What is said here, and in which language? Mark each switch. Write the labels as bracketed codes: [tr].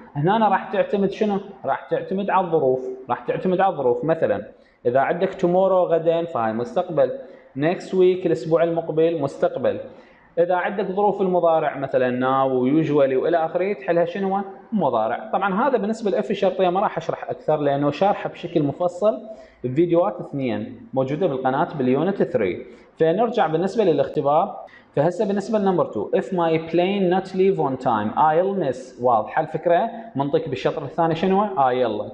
[ar] هنا راح تعتمد شنو؟ راح تعتمد على الظروف. مثلا اذا عندك tomorrow غدين فهاي مستقبل، next week الاسبوع المقبل مستقبل. اذا عندك ظروف المضارع مثلا now ويوجوالي والى اخره تحلها شنو؟ مضارع. طبعا هذا بالنسبه للاف الشرطيه ما راح اشرح اكثر لانه شارحه بشكل مفصل بفيديوهات 2 موجوده بالقناه باليونت 3. فنرجع بالنسبه للاختبار. [en] فهسه بالنسبه لنمبر 2 if my plane not leave on time I'll miss. [ar] واضحه الفكره؟ منطق بالشطر الثاني شنو؟ I'll.